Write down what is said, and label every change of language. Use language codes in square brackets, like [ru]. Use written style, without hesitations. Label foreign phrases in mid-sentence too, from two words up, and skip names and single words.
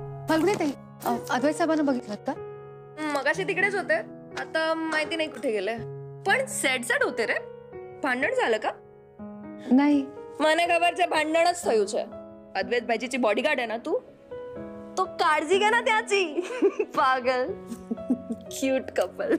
[mr] फाल्गुनी ताई, अद्वैत साहेबांना बघितलं का? मगाशी तिकडेच होते, आता माहिती नाही कुठे गेले. पण सेट होते रे. भांडण झालं का? नाही. [gu] મને ખબર છે ભાંડણ જ થયું છે. અદ્વૈત ભાઈજીची બોડીગાર્ડ [hi] है ना [mr] तू, तो काळजी घे ना त्याची. [hi] पागल. [en] cute couple.